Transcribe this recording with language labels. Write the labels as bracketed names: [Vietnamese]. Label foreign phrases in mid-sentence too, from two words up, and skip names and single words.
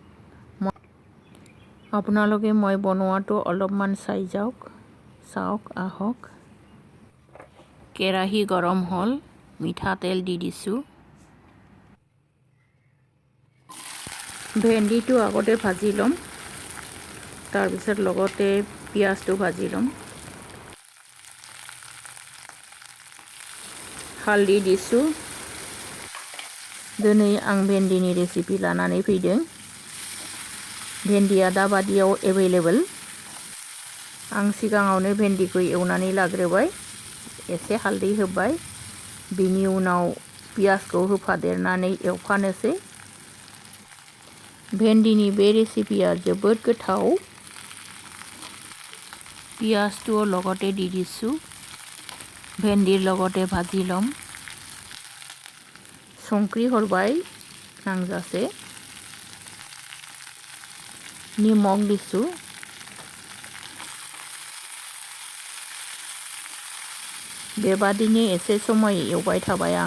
[Assamese] আপোনালোকে মই বনোৱাটো অলপমান চাওক আহক। কেৰাহী গৰম হ'ল, মিঠাতেল দি দিছোঁ। ভেন্দিটো আগতে ভাজি ল'ম, তাৰপিছত লগতে পিঁয়াজটো ভাজি ল'ম। [Bodo] हालदै दिसु। दिनै आं भेन्दिनि रेसिपि लानानै फैदों। भेन्दिया दाबादियाव एभेलेबल। आं सिगाङावनो भेन्दिखौ एवनानै लाग्रोबाय, एसे हालदै होबाय, बिनि उनाव पियाजखौ होफादेरनानै एवफानोसै। भेन्दिनि बे रेसिपिया जोबोद गोथाव। [Assamese] पियाजটো লগতে দি দিছোঁ। ভেন্দিৰ লগতে ভাজি লম। [Bodo] संख्रि हरबाय नांजासे, निमक दिसु। बेबादिनो एसे समय एवबाय थाबाय आं।